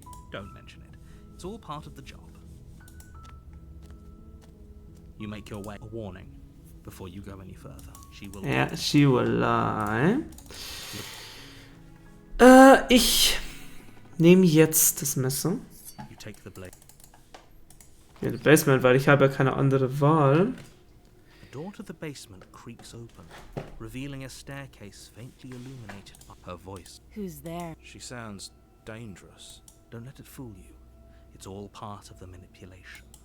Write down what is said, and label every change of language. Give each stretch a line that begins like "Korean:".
English: Don't mention it. It's all part of the job. You make your way. A warning before you go any further. She will. Ja, she will lie.
German: Ich nehme jetzt das Messer.
English: You take the blade.
German: Ja, das Basement, weil ich habe ja keine andere Wahl.
English: The door to the basement creaks open, revealing a staircase faintly illuminated by her voice. Who's there? She sounds dangerous. Don't let it fool you. It's all part of the manipulation.